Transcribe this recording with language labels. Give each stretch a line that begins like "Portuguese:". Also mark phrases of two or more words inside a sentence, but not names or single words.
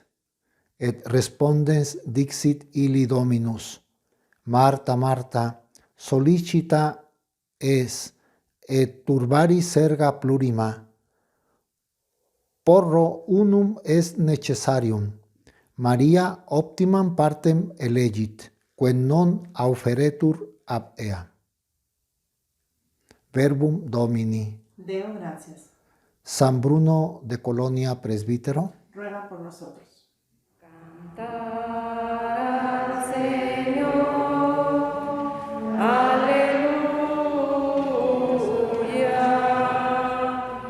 Latin: Et respondens dixit illi Dominus: Marta, Marta, sollicita es, et turbaris erga plurima. Porro unum est necessarium. Maria optimam partem elegit, quem non auferetur ab ea. Verbum Domini. Deo gracias.
Spanish: San Bruno de Colonia, presbítero. Ruega por nosotros. Cantar al Señor, aleluya.